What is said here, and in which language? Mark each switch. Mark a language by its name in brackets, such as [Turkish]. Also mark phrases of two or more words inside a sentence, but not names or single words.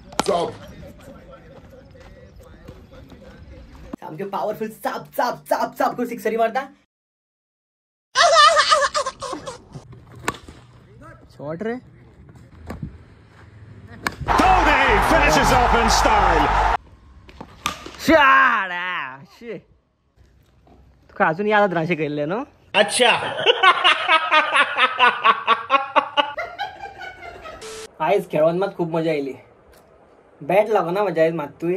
[Konkani] सामके पॉवरफुल चाप चाप चाप चाप करून सिक्सरी मारता. शॉट रे. [English] Cody finishes off in style. [Konkani] तुका अजून याद राहशे केले नो. अच्छा. आयज खेळून मात खूप मजा आयली. बॅट लागना मजा आयज मात्तूय.